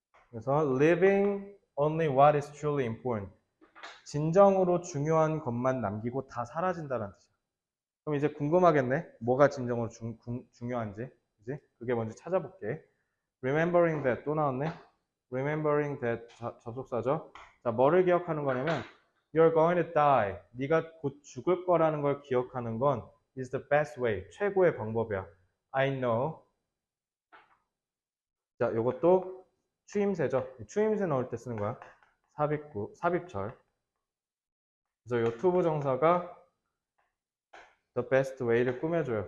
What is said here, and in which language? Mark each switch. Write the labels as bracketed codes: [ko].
[en] 그래서 living only what is truly important. [ko] 진정으로 중요한 것만 남기고 다 사라진다는 뜻이야. 그럼 이제 궁금하겠네? 뭐가 진정으로 중요한지. 그지? 그게 먼저 찾아볼게. remembering that 또 나왔네. remembering that 접속사죠. 자, 뭐를 기억하는 거냐면 [en] you're going to die. [ko] 네가 곧 죽을 거라는 걸 기억하는 건 [en] is the best way. [ko] 최고의 방법이야. [en] I know. [ko] 자, 요것도 추임새죠. 추임새 넣을 때 쓰는 거야. 삽입절. 그래서 요 투부정사가 the best way를 꾸며줘요.